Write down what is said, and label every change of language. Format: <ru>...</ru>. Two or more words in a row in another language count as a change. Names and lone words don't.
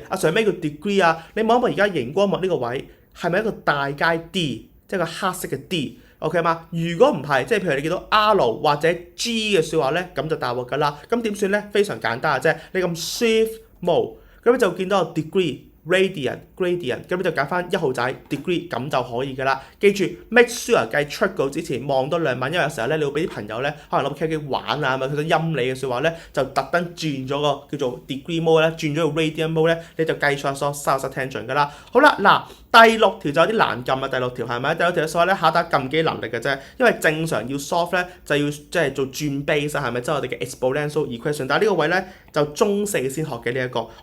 <yue>阿 Sir 咩叫 degree 啊？你望一望而家熒光幕呢個位係咪一個大階 D， 即係個黑色嘅 D？OK 嘛？如果唔係，即係譬如你見到 R 或者 G 嘅説話咧，咁就大鑊㗎啦。咁點算咧？非常簡單嘅啫。你撳</yue> <en>Shift Mode，</en> <yue>咁你就見到有</yue> <en>degree、radian、gradient，</en> <yue>咁你就揀翻1號仔 degree，咁就可以㗎啦。記住</yue> <en>make sure</en> <yue>計 trigo 之前望多2晚，因為有時候咧你會俾啲朋友咧可能攞部 cal 機玩啊，咪佢想陰你嘅説話咧，就特登轉咗個叫做</yue> <en>degree mode</en> <yue>咧，轉咗個</yue> <en>radian mode</en> <yue>咧，你就計錯咗</yue> <en>sin tangent</en> <yue>㗎啦。好啦，嗱。第6條就有啲難撳啊，第6條係咪？第6條嘅數咧考大家撳機能力嘅啫，因為正常要 solve 咧就要即係做轉 base 係咪？即係我哋嘅</yue> <en>exponential equation，</en> <yue>但係呢個位咧就中4先學嘅呢一個。</yue>